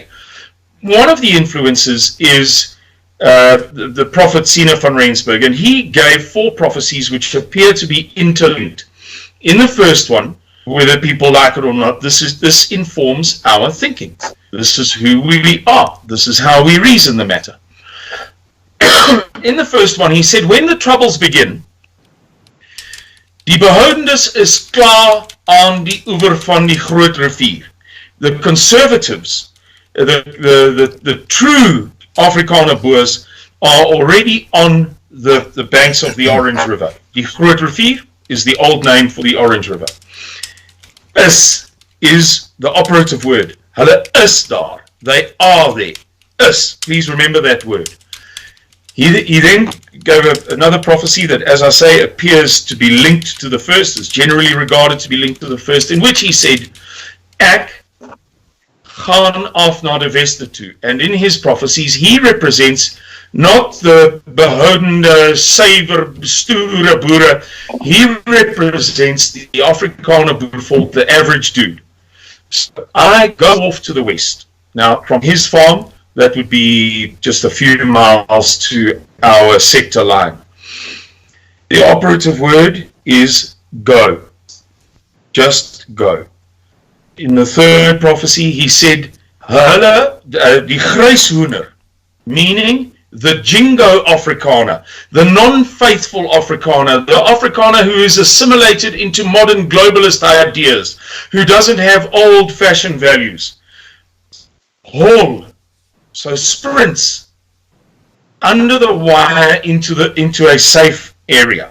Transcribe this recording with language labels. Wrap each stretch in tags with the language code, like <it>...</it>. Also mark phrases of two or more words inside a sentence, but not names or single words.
<en>One of the influences is the prophet Sina van Rensburg, and he gave 4 prophecies which appear to be interlinked. In the first one, whether people like it or not, this informs our thinking. This is who we are. This is how we reason the matter. In the first one, he said, when the troubles begin,</en> <af>die behoudendes is klaar aan die oever van die groot rivier.</af> <en>The conservatives, the true Afrikaner Boers, are already on the banks of the Orange River.</en> <af>Die groot rivier</af> <en>is the old name for the Orange River. Is the operative word.</en> <af>Hulle is daar.</af> <en>They are there. Please remember that word. He then gave another prophecy that, as I say, appears to be linked to the first, is generally regarded to be linked to the first, in which he said,</en> <af>Ek gaan af na die weste toe.</af> <en>And in his prophecies, he represents not the</en> <af>behoudende, suiwer, stoere boere.</af> <en>He represents the Afrikaner boervolk, the average dude. So I go off to the west. Now, from his farm, that would be just a few miles to our sector line. The operative word is go. Just go. In the third prophecy, he said,</en> <af>Hulle, die grijshoender,</af> <en>meaning the jingo Afrikaner, the non-faithful Afrikaner, the Afrikaner who is assimilated into modern globalist ideas, who doesn't have old-fashioned values. Haul. So sprints under the wire into a safe area.</en>